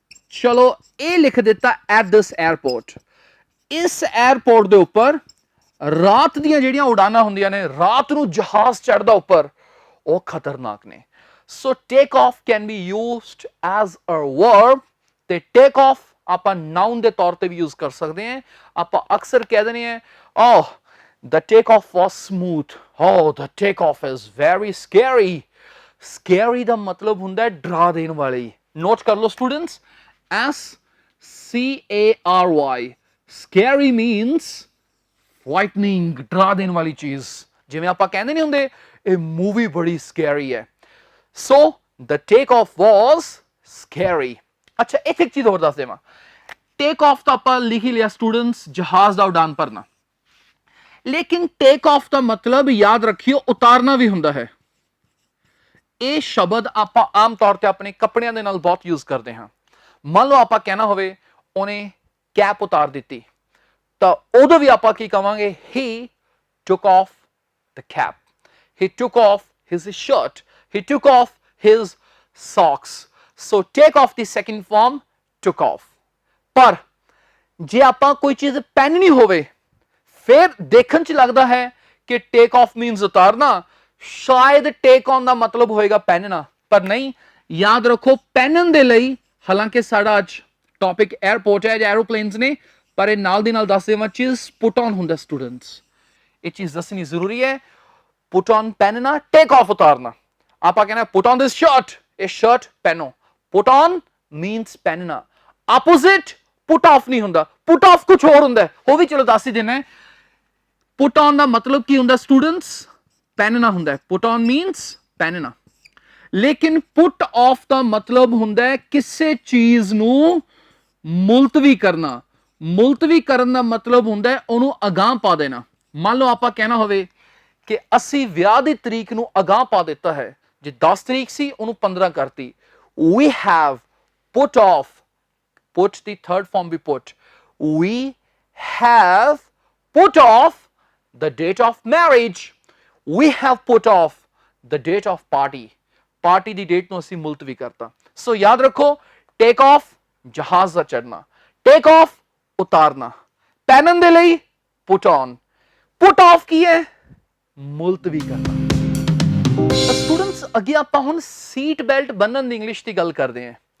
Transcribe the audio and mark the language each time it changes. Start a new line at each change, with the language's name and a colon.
Punjabi: ਚਲੋ ਇਹ ਲਿਖ ਦਿੱਤਾ
English: At this airport.
Punjabi: ਇਸ 에ਅਰਪੋਰਟ ਦੇ ਉੱਪਰ ਰਾਤ ਦੀਆਂ ਜਿਹੜੀਆਂ ਉਡਾਨਾਂ ਹੁੰਦੀਆਂ ਨੇ, ਰਾਤ ਨੂੰ ਜਹਾਜ਼ ਚੜ੍ਹਦਾ ਉੱਪਰ, ਉਹ ਖਤਰਨਾਕ ਨੇ।
English: So take off can be used as a verb.
Punjabi: ਤੇ ਟੇਕ ਆਫ ਆਪਾਂ ਨਾਉਨ ਦੇ ਤੌਰ ਤੇ ਵੀ ਯੂਜ਼ ਕਰ ਸਕਦੇ ਹਾਂ। ਆਪਾਂ ਅਕਸਰ ਕਹਿ ਦਿੰਦੇ ਹਾਂ,
English: oh the takeoff was smooth, oh the takeoff is very scary।
Punjabi: scary ਦਾ ਮਤਲਬ ਹੁੰਦਾ ਹੈ ਡਰਾ ਦੇਣ ਵਾਲੀ। ਨੋਟ ਕਰ ਲਓ students, SCARY,
English: scary means frightening,
Punjabi: ਡਰਾ ਦੇਣ ਵਾਲੀ ਚੀਜ਼। ਜਿਵੇਂ ਆਪਾਂ ਕਹਿੰਦੇ ਨਹੀਂ ਹੁੰਦੇ ਇਹ ਮੂਵੀ ਬੜੀ ਸਕੈਰੀ ਹੈ, ਸੋ
English: the takeoff was scary।
Punjabi: ਅੱਛਾ ਇੱਕ ਚੀਜ਼ ਹੋਰ ਦੱਸ ਦੇਵਾਂ, ਟੇਕ ਆਫ ਤਾਂ ਆਪਾਂ ਲਿਖ ਹੀ ਲਿਆ ਸਟੂਡੈਂਟਸ, ਜਹਾਜ਼ ਦਾ ਉਡਾਨ ਭਰਨਾ, ਲੇਕਿਨ ਟੇਕ ਆਫ ਦਾ ਮਤਲਬ ਯਾਦ ਰੱਖਿਓ ਉਤਾਰਨਾ ਵੀ ਹੁੰਦਾ ਹੈ। ਇਹ ਸ਼ਬਦ ਆਪਾਂ ਆਮ ਤੌਰ ਤੇ ਆਪਣੇ ਕੱਪੜਿਆਂ ਦੇ ਨਾਲ ਬਹੁਤ ਯੂਜ਼ ਕਰਦੇ ਹਾਂ। ਮੰਨ ਲਓ ਆਪਾਂ ਕਹਿਣਾ ਹੋਵੇ ਉਹਨੇ ਕੈਪ ਉਤਾਰ ਦਿੱਤੀ, ਤਾਂ ਉਦੋਂ ਵੀ ਆਪਾਂ ਕੀ ਕਵਾਂਗੇ,
English: he took off the cap, he took off his shirt, he took off his socks। so take off the second form took off।
Punjabi: ਪਰ ਜੇ ਆਪਾਂ ਕੋਈ ਚੀਜ਼ ਪਹਿਨਣੀ ਹੋਵੇ ਫਿਰ ਦੇਖਣ ਚ ਲੱਗਦਾ ਹੈ ਕਿ ਟੇਕ ਆਫ ਮੀਨਸ ਉਤਾਰਨਾ, ਸ਼ਾਇਦ ਟੇਕ ਔਨ ਦਾ ਮਤਲਬ ਹੋਏਗਾ ਪਹਿਨਣਾ, ਪਰ ਨਹੀਂ। ਯਾਦ ਰੱਖੋ ਪਹਿਨਣ ਦੇ ਲਈ, ਹਾਲਾਂਕਿ ਸਾਡਾ ਅੱਜ ਟੌਪਿਕ 에ਅਰਪੋਰਟ ਹੈ ਜਾਂ ਐਰੋਪਲੇਨਸ ਨੇ, ਪਰ ਇਹ ਨਾਲ ਦੀ ਨਾਲ ਦੱਸ ਦੇਵਾਂ ਚੀਜ਼ ਪੁਟ ਔਨ ਹੁੰਦਾ ਸਟੂਡੈਂਟਸ। ਇਹ ਚੀਜ਼ ਦੱਸਣੀ ਜ਼ਰੂਰੀ ਹੈ। ਪੁਟ ਔਨ ਪਹਿਨਣਾ, ਟੇਕ ਆਫ ਉਤਾਰਨਾ। ਆਪਾਂ ਕਹਿੰਦੇ
English: put on this shirt,
Punjabi: ਇਹ ਸ਼ਰਟ ਪਹਿਨੋ। ਪੁਟ ਔਨ ਮੀਨਸ ਪਹਿਨਣਾ, ਆਪੋਜ਼ਿਟ ਪੁਟ ਆਫ ਨਹੀਂ ਹੁੰਦਾ। ਪੁਟ ਆਫ ਕੁਝ ਹੋਰ ਹੁੰਦਾ, ਉਹ ਵੀ ਚਲੋ ਦੱਸ ਹੀ ਦੇਣਾ। ਪੁਟ ਔਨ ਦਾ ਮਤਲਬ ਕੀ ਹੁੰਦਾ ਸਟੂਡੈਂਟਸ, ਪਹਿਨਣਾ ਹੁੰਦਾ ਹੈ। ਪੁਟ ਔਨ ਮੀਨਸ ਪਹਿਨਣਾ।
Hindi: लेकिन पुट ऑफ
Punjabi: ਦਾ ਮਤਲਬ ਹੁੰਦਾ ਹੈ ਕਿਸੇ ਚੀਜ਼ ਨੂੰ ਮੁਲਤਵੀ ਕਰਨਾ। ਮੁਲਤਵੀ ਕਰਨ ਦਾ ਮਤਲਬ ਹੁੰਦਾ ਹੈ ਉਹਨੂੰ ਅਗਾਂਹ ਪਾ ਦੇਣਾ। ਮੰਨ ਲਓ ਆਪਾਂ ਕਹਿਣਾ ਹੋਵੇ ਕਿ ਅਸੀਂ ਵਿਆਹ ਦੀ ਤਰੀਕ ਨੂੰ ਅਗਾਂਹ ਪਾ ਦਿੱਤਾ ਹੈ, ਜੇ 10 ਤਰੀਕ ਸੀ ਉਹਨੂੰ 15 ਕਰਤੀ।
English: We have put off, put
Punjabi: ਦੀ
English: third form
Punjabi: we
English: put, we have put off the date of marriage, we have put off the date of party,
Punjabi: party ਦੀ date ਨੂੰ ਅਸੀਂ ਮੁਲਤਵੀ ਕਰਤਾ। ਸੋ ਯਾਦ ਰੱਖੋ, ਟੇਕ ਆਫ ਜਹਾਜ਼ ਦਾ ਚੜਨਾ, take off ਉਤਾਰਨਾ, ਪਹਿਨਣ ਦੇ ਲਈ ਪੁਟ ਔਨ, ਪੁਟ ਆਫ ਕੀ ਹੈ? ਮੁਲਤਵੀ ਕਰਨਾ। ਸਟੂਡੈਂਟਸ ਅੱਗੇ ਆਪਾਂ ਹੁਣ ਸੀਟ ਬੈਲਟ ਬੰਨਣ ਦੀ ਇੰਗਲਿਸ਼ ਦੀ ਗੱਲ ਕਰਦੇ ਹਾਂ।